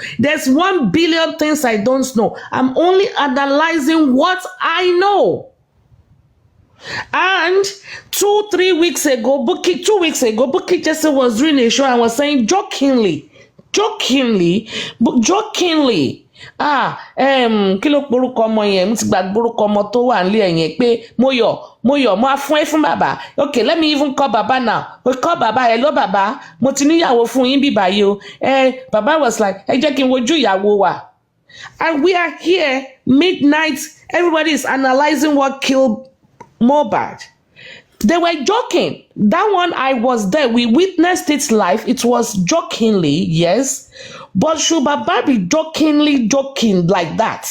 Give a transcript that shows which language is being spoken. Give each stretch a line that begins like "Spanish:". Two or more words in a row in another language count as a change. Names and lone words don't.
English: There's 1 billion things I don't know. I'm only analyzing what I know. And 2-3 weeks ago, 2 weeks ago, Bukky Jesse was doing a show and was saying jokingly,
Yoruba: kí ló porúkọ ọmọ yẹn mo ti gbàgbé orúkọ ọmọ tó wà nílé ẹ̀ yẹn pé mo á fún bàbá
English: okay let me even call
Yoruba: bàbá
English: now we call
Yoruba: bàbá hello bàbá mo ti níyàwó fún yín bí báyìí o bàbá
English: was like
Yoruba: ẹ jẹ́ kí n wojú ìyàwó wa
English: and we are here midnight everybody is analysing what killed Mohbad. They were joking. That one, I was there. We witnessed it live. It was jokingly, yes. But should Baba be jokingly joking like that?